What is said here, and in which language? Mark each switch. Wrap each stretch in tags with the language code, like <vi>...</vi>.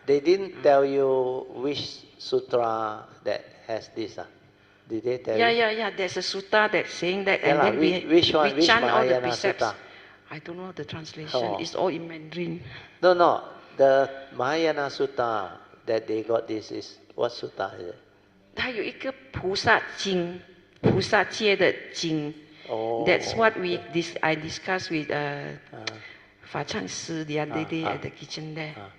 <en>They didn't tell you which sutra that has this? Did they tell you? Yeah, there's a sutta that's saying that, and then we chant all the Mahayana precepts. Sutta? I don't know the translation, it's all in Mandarin. No, the Mahayana Sutta that they got this is, what sutta is it?</en> <zh>它有一个菩萨经，菩萨戒的经。</zh> <en>That's what I discussed with Fa Chang Si the other day at the kitchen there.</en>